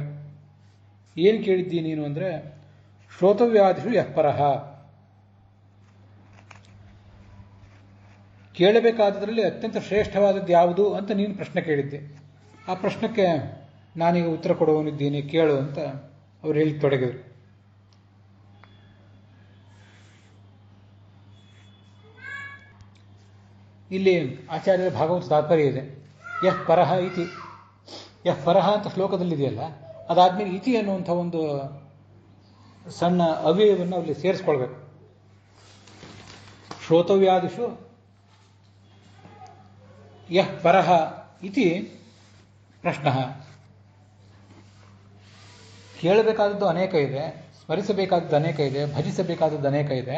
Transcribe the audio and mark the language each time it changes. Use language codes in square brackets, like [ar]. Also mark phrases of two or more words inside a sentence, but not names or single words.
[kn] ಏನು ಕೇಳಿದ್ದೀ ನೀನು ಅಂದರೆ, [sa] श्रोतव्यादिषु यः परः [kn] ಕೇಳಬೇಕಾದದ್ರಲ್ಲಿ ಅತ್ಯಂತ ಶ್ರೇಷ್ಠವಾದದ್ದು ಯಾವುದು ಅಂತ ನೀನು ಪ್ರಶ್ನೆ ಕೇಳಿದ್ದೆ. ಆ ಪ್ರಶ್ನಕ್ಕೆ ನಾನೀಗ ಉತ್ತರ ಕೊಡುವನಿದ್ದೀನಿ, ಕೇಳು ಅಂತ ಅವ್ರು ಹೇಳಿ ತೊಡಗಿದರು. ಇಲ್ಲಿ ಆಚಾರ್ಯರ ಭಾಗವತ ತಾತ್ಪರ್ಯ ಇದೆ. [sa] यः परः इति, यः परः [kn] ಅಂತ ಶ್ಲೋಕದಲ್ಲಿದೆಯಲ್ಲ, ಅದಾದ್ಮೇಲೆ ಇತಿ ಅನ್ನುವಂಥ ಒಂದು ಸಣ್ಣ ಅವ್ಯಯವನ್ನು ಅಲ್ಲಿ ಸೇರಿಸ್ಕೊಳ್ಬೇಕು. [sa] श्रोतव्यादिषु यः परः इति प्रश्न. [kn] ಕೇಳಬೇಕಾದದ್ದು ಅನೇಕ ಇದೆ, ಸ್ಮರಿಸಬೇಕಾದದ್ದು ಅನೇಕ ಇದೆ, ಭಜಿಸಬೇಕಾದದ್ದು ಅನೇಕ ಇದೆ.